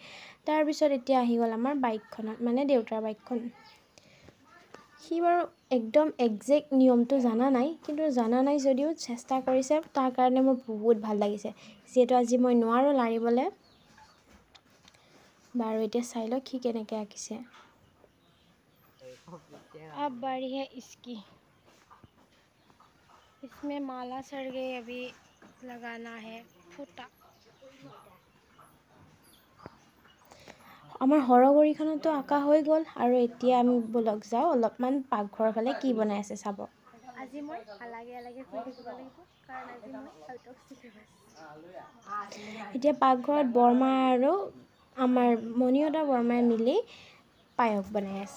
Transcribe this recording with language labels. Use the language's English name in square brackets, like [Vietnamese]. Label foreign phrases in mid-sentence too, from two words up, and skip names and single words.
[Assamese] তাৰপিছত এতিয়া আহি গ'ল আমাৰ বাইকখনত, মানে দেউতাৰ বাইকখন। সি বাৰু একদম একজেক্ট নিয়মটো জানা নাই, কিন্তু জানা নাই যদিও চেষ্টা কৰিছে, তাৰ কাৰণে মোৰ বহুত ভাল লাগিছে। যিহেতু আজি মই নোৱাৰোঁ লাৰিবলৈ। বাৰু এতিয়া চাই লওক সি কেনেকৈ আঁকিছে। [Hindi] अब बारी है इसकी, इसमें माला सड़ गई, अभी लगाना है फूटा। [Assamese] আমাৰ সৰগৰিখনতো আঁকা হৈ গ'ল, আৰু এতিয়া আমি ব'লক যাওঁ অলপমান পাকঘৰৰ ফালে কি বনাই আছে চাব। আজি মই আলাগে শুই থাকিব লাগিব, কাৰণ আজি মই [English] out of syllabus. [Assamese] এতিয়া পাকঘৰত বৰমা আৰু আমাৰ মণিহঁতৰ বৰমাই মিলি পায়স বনাই আছে।